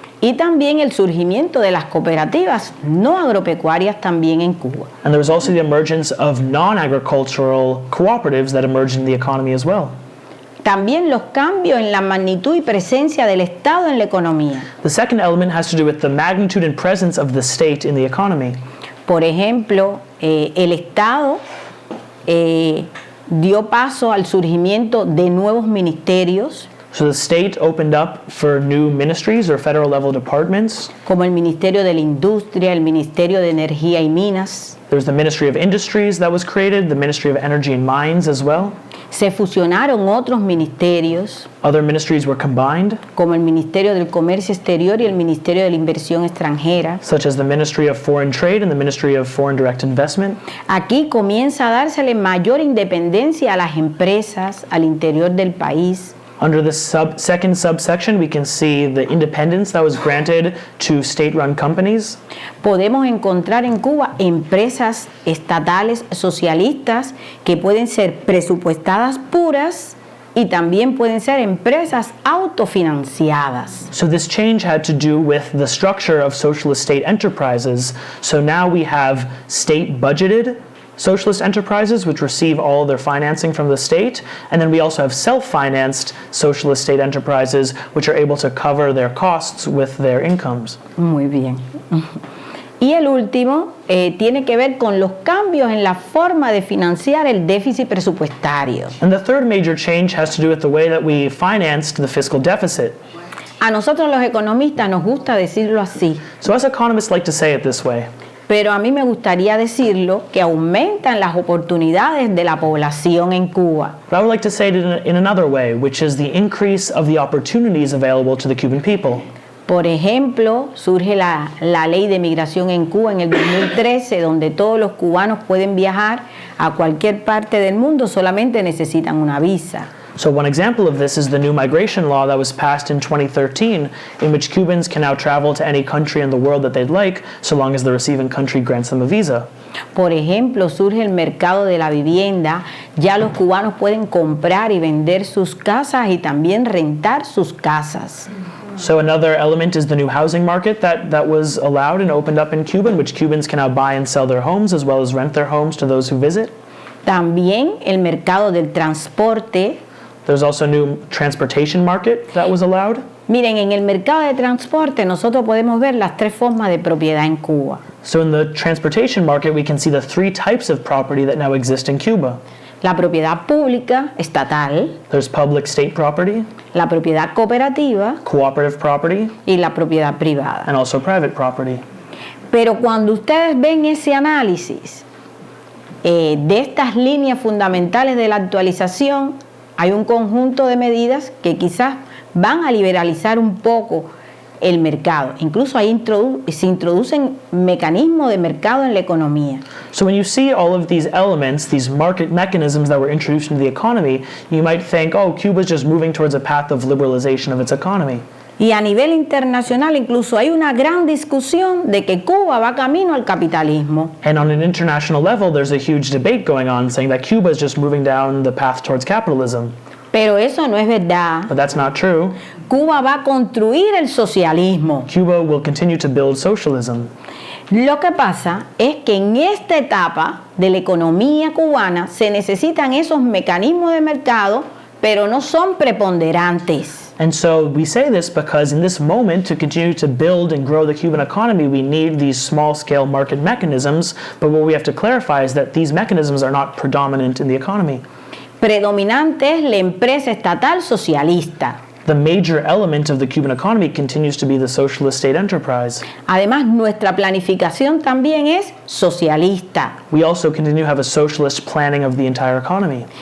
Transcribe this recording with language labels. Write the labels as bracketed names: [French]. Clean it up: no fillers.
[Spanish] Y también el surgimiento de las cooperativas no agropecuarias también en Cuba. [English] And there was also the emergence of non-agricultural cooperatives that emerged in the economy as well. [Spanish] También los cambios en la magnitud y presencia del Estado en la economía. [English] The second element has to do with the magnitude and presence of the state in the economy. [Spanish] Por ejemplo, el Estado dio paso al surgimiento de nuevos ministerios, [English] So the state opened up for new ministries or federal level departments. [Spanish] como el Ministerio de la Industria, el Ministerio de Energía y Minas. [English] There's the Ministry of Industries that was created, the Ministry of Energy and Mines as well. [Spanish] Se fusionaron otros ministerios, [English] Other ministries were combined, [Spanish] como el Ministerio del Comercio Exterior y el Ministerio de la Inversión Extranjera. [English] such as the Ministry of Foreign Trade and the Ministry of Foreign Direct Investment. [Spanish] Aquí comienza a dársele mayor independencia a las empresas al interior del país. [English] Under the second subsection, we can see the independence that was granted to state-run companies. [Spanish] Podemos encontrar en Cuba empresas estatales socialistas que pueden ser presupuestadas puras y también pueden ser empresas autofinanciadas. [English] So this change had to do with the structure of socialist state enterprises. So now we have state-budgeted socialist enterprises which receive all their financing from the state, and then we also have self-financed socialist state enterprises which are able to cover their costs with their incomes. [Spanish] Muy bien. Y el último tiene que ver con los cambios en la forma de financiar el déficit presupuestario. [English] And the third major change has to do with the way that we financed the fiscal deficit. [Spanish] A nosotros los economistas nos gusta decirlo así, [English] So us economists like to say it this way. [Spanish] pero a mí me gustaría decirlo que aumentan las oportunidades de la población en Cuba. [English] But I would like to say it in another way, which is the increase of the opportunities available to the Cuban people. [Spanish] Por ejemplo, surge la ley de migración en Cuba en el 2013, donde todos los cubanos pueden viajar a cualquier parte del mundo, solamente necesitan una visa. [English] So one example of this is the new migration law that was passed in 2013, in which Cubans can now travel to any country in the world that they'd like, so long as the receiving country grants them a visa. [Spanish] Por ejemplo, surge el mercado de la vivienda, ya los cubanos pueden comprar y vender sus casas y también rentar sus casas. [English] So another element is the new housing market that was allowed and opened up in Cuba, in which Cubans can now buy and sell their homes as well as rent their homes to those who visit. [Spanish] También el mercado del transporte. [English] There's also a new transportation market that was allowed. [Spanish] Miren, en el mercado de transporte nosotros podemos ver las tres formas de propiedad en Cuba. [English] So in the transportation market, we can see the three types of property that now exist in Cuba. [Spanish] La propiedad pública, estatal, [English] There's public state property, [Spanish] la propiedad cooperativa [English] cooperative property, [Spanish] y la propiedad privada. [English] and also private property. [Spanish] Pero cuando ustedes ven ese análisis de estas líneas fundamentales de la actualización, hay un conjunto de medidas que quizás van a liberalizar un poco el mercado. Incluso ahí se introducen mecanismos de mercado en la economía. [English] So when you see all of these elements, these market mechanisms that were introduced into the economy, you might think, oh, Cuba's just moving towards a path of liberalization of its economy. [Spanish] Y a nivel internacional incluso hay una gran discusión de que Cuba va camino al capitalismo. [English] And on an international level, there's a huge debate going on saying that Cuba is just moving down the path towards capitalism. [Spanish] Pero eso no es verdad. [English] But that's not true. [Spanish] Cuba va a construir el socialismo. [English] Cuba will continue to build socialism. [Spanish] Lo que pasa es que en esta etapa de la economía cubana se necesitan esos mecanismos de mercado, pero no son preponderantes. [English] And so we say this because in this moment, to continue to build and grow the Cuban economy, we need these small-scale market mechanisms. But what we have to clarify is that these mechanisms are not predominant in the economy. [Spanish] Predominante es la empresa estatal socialista. [English] The major element of the Cuban economy continues to be the socialist state enterprise. [Spanish] Además, nuestra planificación también es socialista. [English] We also continue to have a socialist planning of the entire economy.